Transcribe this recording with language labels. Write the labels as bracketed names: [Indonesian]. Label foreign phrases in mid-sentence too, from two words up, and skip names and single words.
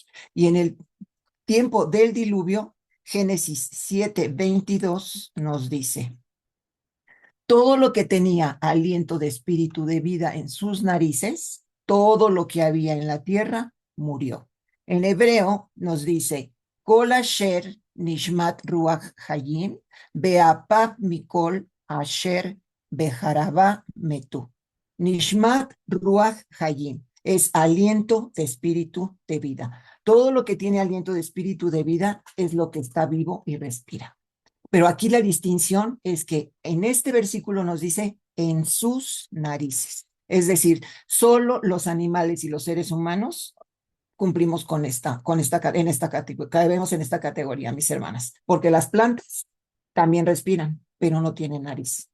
[Spanish] Y en el tiempo del diluvio, Génesis 7:22 nos dice, todo lo que tenía aliento de espíritu de vida en sus narices, todo lo que había en la tierra, murió. En hebreo nos dice, [Hebrew] כל אשר נשמת רוח חיים באפיו מכל אשר בחרבה מתו. נשמת רוח חיים [Spanish] es aliento de espíritu de vida. Todo lo que tiene aliento de espíritu de vida es lo que está vivo y respira. Pero aquí la distinción es que en este versículo nos dice en sus narices. Es decir, solo los animales y los seres humanos cumplimos caemos en esta categoría, mis hermanas, porque las plantas también respiran, pero no tienen nariz.